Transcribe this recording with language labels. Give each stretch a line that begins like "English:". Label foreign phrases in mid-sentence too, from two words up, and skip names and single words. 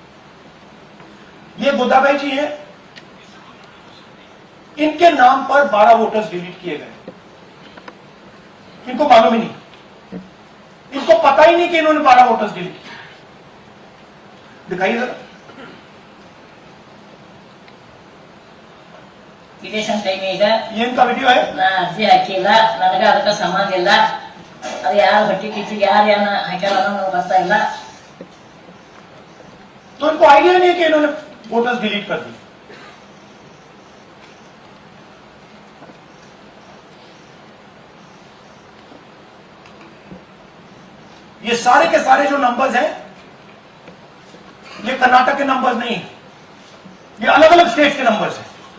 Hindi: ये गोदाबाई जी हैं, इनके नाम पर 12 वोटर्स डिलीट किए गए। इनको मालूम ही नहीं, इनको पता ही नहीं कि इन्होंने 12 वोटर्स डिलीट किए। दिखाइए जरा।
English: election time ಈಗ
Hindi: ये इनका वीडियो है।
Kannada: ನಾ ಅರ್ಜಿ ಹಾಕಿಲ್ಲ, ನನಗ ಅದಕ್ಕೆ ಸಂಬಂಧ ಇಲ್ಲ, ಅದು ಯಾರು ಹೊಟ್ಟಿ ಕಿಚ್ಚಿಗೆ ಯಾರು ಏನ ಹಾಕ್ಯಾರ ಅನ್ನೋದು ಗೊತ್ತಾ ಇಲ್ಲ।
Hindi: तो इनको आइडिया नहीं है कि इन्होंने वोटर्स डिलीट कर दी। ये सारे के सारे जो नंबर्स हैं, ये कर्नाटक के नंबर्स नहीं है, ये अलग अलग स्टेट्स के नंबर्स हैं।